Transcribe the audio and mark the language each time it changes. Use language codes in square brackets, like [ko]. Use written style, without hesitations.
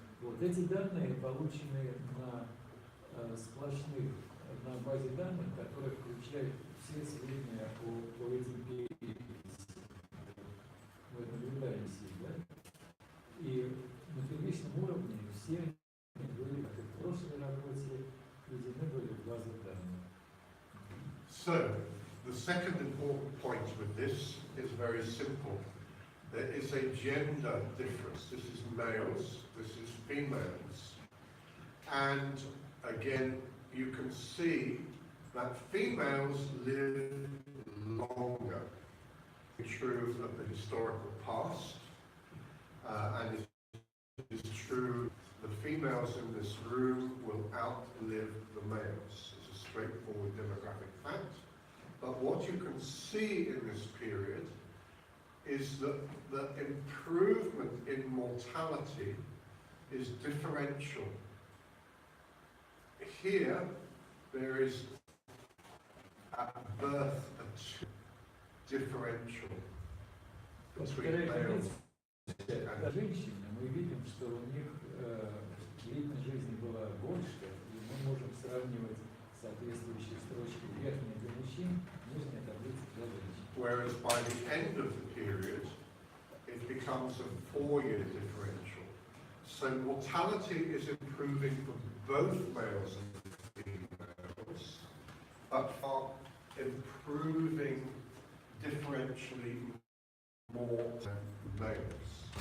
[ru] Вот эти данные получены на сплошных, на базе данных, которая включает все сведения по этим переписям. Мы наблюдаем здесь, да? И на первичном уровне все они были, как и в прошлой работе, введены были в базу данных. [en] So, the second important point with this is very simple. There is a gender difference. This is males, this is females. And again, you can see that females live longer. It's true of the historical past, and it is true the females in this room will outlive the males. It's a straightforward demographic fact. But what you can see in this period is that the improvement in mortality is differential. Here, there is at birth a differential between males and [ru] женщины. Мы видим, что у них длительность жизни была больше, и мы можем сравнивать соответствующие строчки верхние для мужчин, нижняя таблица для женщин. [en] Whereas by the end of the period, it becomes a 4-year differential. So mortality is improving for both males and females, but are improving differentially more than males.